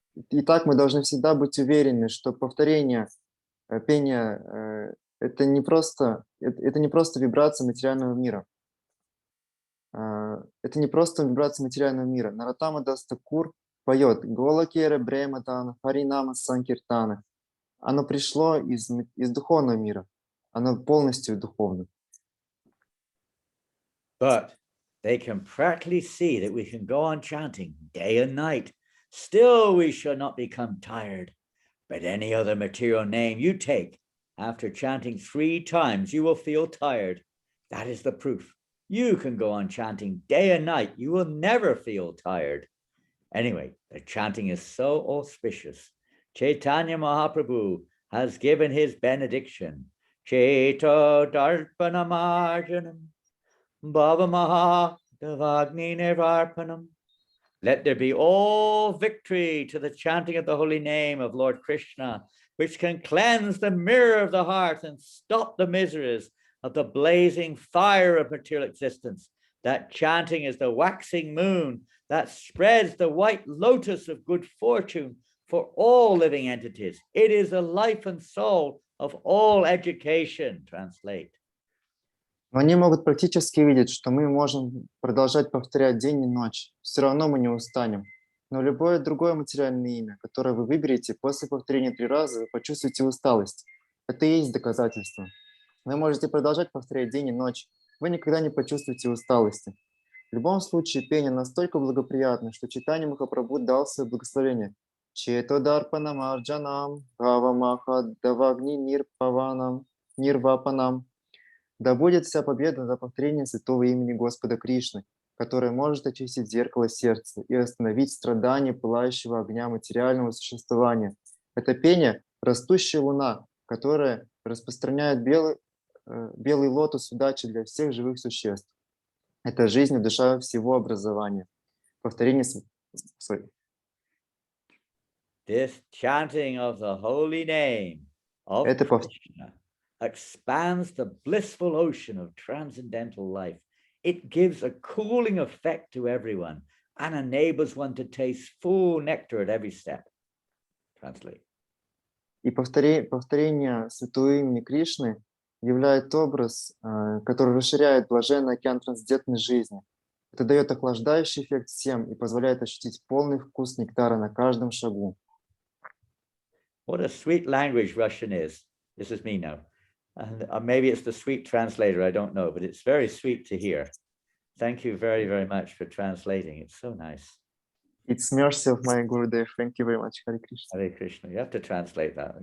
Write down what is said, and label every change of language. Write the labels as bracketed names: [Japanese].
[Russian] Итак, мы должны всегда быть уверены, что повторение пения это не просто вибрация материального мира. Это не просто вибрация материального мира. Нароттама Дас Тхакур поет [Bangla] Голакера Брематана, Харинама Санкиртана. [Russian] Оно пришло из духовного мира. Оно полностью духовно. [English] But they can practically see that we can go on chanting day and night. Still, we shall not become tired. But any other material name you take, after chanting 3 times, you will feel tired. That is the proof. You can go on chanting day and night. You will never feel tired. Anyway, the chanting is so auspicious. Chaitanya Mahaprabhu has given his benediction. [Sanskrit] Chaito Darpanamarjanam Bhavamaha Devagni Nirvarpanam. [English] Let there be all victory to the chanting of the holy name of Lord Krishna, which can cleanse the mirror of the heart and stop the miseries of the blazing fire of material existence. That chanting is the waxing moon that spreads the white lotus of good fortune for all living entities. It is the life and soul of all education. Translate. [Russian] Но они могут практически видеть, что мы можем продолжать повторять день и ночь. Все равно мы не устанем. Но любое другое материальное имя, которое вы выберете, после повторения 3 раза вы почувствуете усталость. Это и есть доказательство. Вы можете продолжать повторять день и ночь. Вы никогда не почувствуете усталости. В любом случае, пение настолько благоприятно, что Чайтанья Махапрабху дал свое благословение. [Sanskrit] Чето дарпанам арджанам, гавамаха давагни нирвапанам. [Russian] Да будет вся победа за повторение святого имени Господа Кришны, которое может очистить зеркало сердца и остановить страдания пылающего огня материального существования. Это пение – растущая луна, которая распространяет белый лотос удачи для всех живых существ. Это жизнь и душа всего образования. Повторение... [English] This chanting of the holy name of Krishna expands the blissful ocean of transcendental life. It gives a cooling effect to everyone and enables one to taste full nectar at every step. Translate. [Russian] И повторение святого имени Кришны является образ, который расширяет блаженный океан трансцендентной жизни. Это дает охлаждающий эффект всем и позволяет ощутить полный вкус нектара на каждом шагу. [English] What a sweet language Russian is. This is me now. And maybe it's the sweet translator, I don't know, but it's very sweet to hear. Thank you very, very much for translating. It's so nice. It's mercy of my Gurudev. Thank you very much, Hare Krishna. Hare Krishna. You have to translate that.